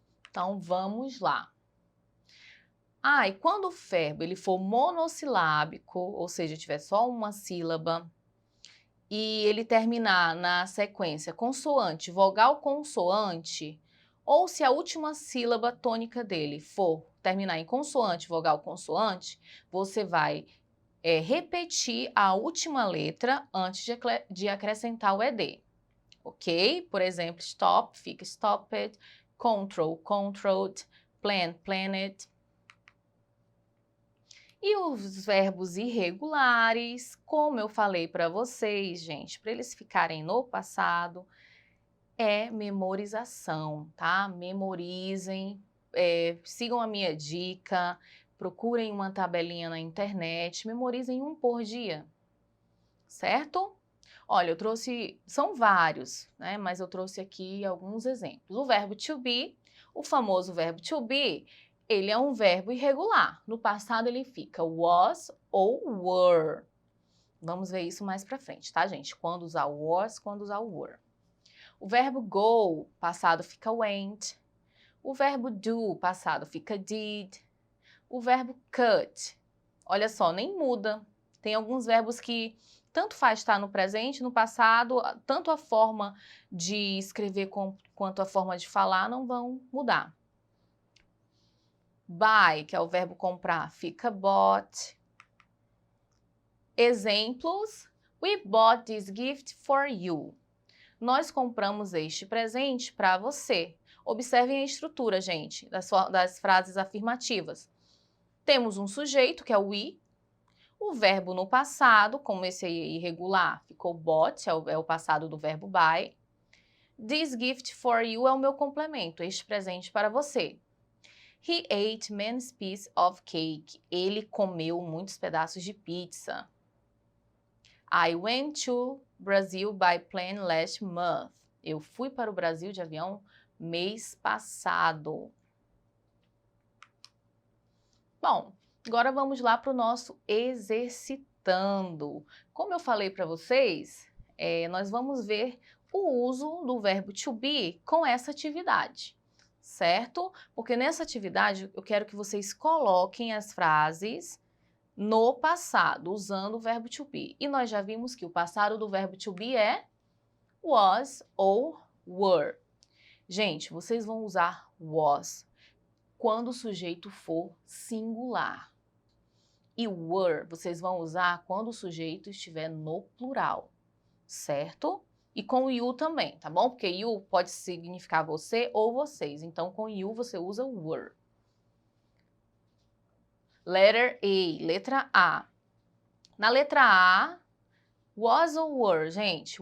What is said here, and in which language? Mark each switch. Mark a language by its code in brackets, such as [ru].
[pt] Então vamos lá. E quando o verbo ele for monossilábico, ou seja, tiver só uma sílaba, e ele terminar na sequência consoante, vogal consoante, ou se a última sílaba tônica dele for terminar em consoante, vogal consoante, você vai repetir a última letra antes de acrescentar o ED, ok? Por exemplo, stop, fica stopped, control, controlled, plan, planned. E os verbos irregulares, como eu falei para vocês, gente, para eles ficarem no passado, é memorização, tá? Memorizem, sigam a minha dica, procurem uma tabelinha na internet, memorizem um por dia, certo? Olha, eu trouxe, são vários, né? Mas eu trouxe aqui alguns exemplos. O verbo to be, o famoso verbo to be, ele é um verbo irregular. No passado ele fica was ou were. Vamos ver isso mais pra frente, tá, gente? Quando usar o was, quando usar o were. O verbo go, passado fica went. O verbo do, passado fica did. O verbo cut, olha só, nem muda. Tem alguns verbos que tanto faz estar no presente, no passado, tanto a forma de escrever quanto a forma de falar não vão mudar. Buy, que é o verbo comprar, fica bought. [en] Exemplos: we bought this gift for you. [pt] Nós compramos este presente para você. Observem a estrutura, gente, das frases afirmativas. Temos um sujeito, que é o we. O verbo no passado, como esse aí é irregular, ficou bought, é o passado do verbo buy. [en] This gift for you [pt] é o meu complemento, este presente para você. [en] He ate many pieces of cake. [pt] Ele comeu muitos pedaços de pizza. [en] I went to Brazil by plane last month. [pt] Eu fui para o Brasil de avião mês passado. Bom, agora vamos lá para o nosso exercitando. Como eu falei para vocês, nós vamos ver o uso do verbo to be com essa atividade, certo? Porque nessa atividade eu quero que vocês coloquem as frases no passado, usando o verbo to be. E nós já vimos que o passado do verbo to be é was ou were. Gente, vocês vão usar was quando o sujeito for singular. E were vocês vão usar quando o sujeito estiver no plural, certo? E com you também, tá bom? Porque you pode significar você ou vocês. Então, com you você usa were. [en] Letter A, [pt] letra A. Na letra A, was ou were, gente?